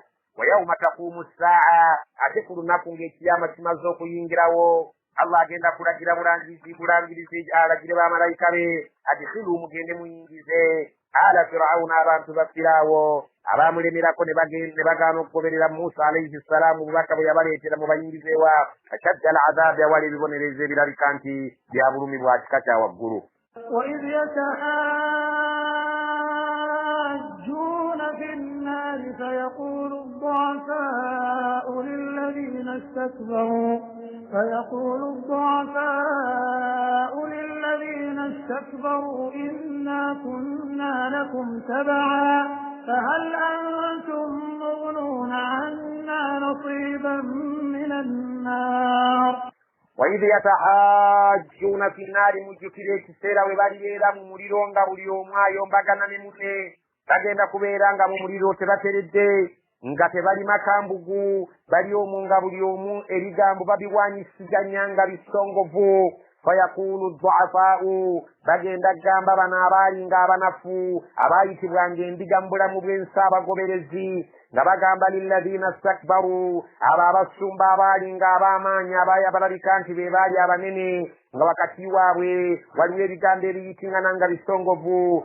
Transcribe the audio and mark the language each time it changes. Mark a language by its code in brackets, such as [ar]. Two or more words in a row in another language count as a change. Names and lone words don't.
[ar] ويوم تقوم الساعة, [lg] ate ku lunaku ng'ekiyama kimaze okuyingirawo, Allah agenda kulagira bulangirizi alagire bamalayika be, adkhilu mugende muyingize [ar] آل فرعون [lg] abantu ba Firaawo abaamulemerako ne bagaana okugoberera Musa [ar] عليه السلام [lg] bubaka bwe yabaleetera mu bayingizeewa [ar] أشد العذاب, [lg] awali ebibonerezo ebirabika nti bya bulumi bwa kika kya waggulu. [ar] وإذ يتحاجون في النار فيقول الضعفاء للذين استكبروا إنا كنا لكم تبعا فهل أنتم مغنون عنا نصيبا من النار. وإذ يتحاجون في النار, [lg] mujjukire ekiseera we balibeera mu muliro nga buli omu ayombagana ne munne, bagenda kubeera nga mu muliro tebateredde, nga tebali makambugu, bali omu nga buli omu ebigambo babiwanyisiganya nga bisongovu. [ar] فيقول الضعفاء, [lg] bagenda gamba bano abaali nga abanafu abaayitibwanga endiga mu bulamu bw'ensi abagoberezi, nga bagamba [ar] للذين استكبروا, [lg] abo abasumba abaali nga ab'amaanyi abalabika nti be baali abanene, nga wakati waabwe waliwo ebigambo ebiyitingana nga bisongovu.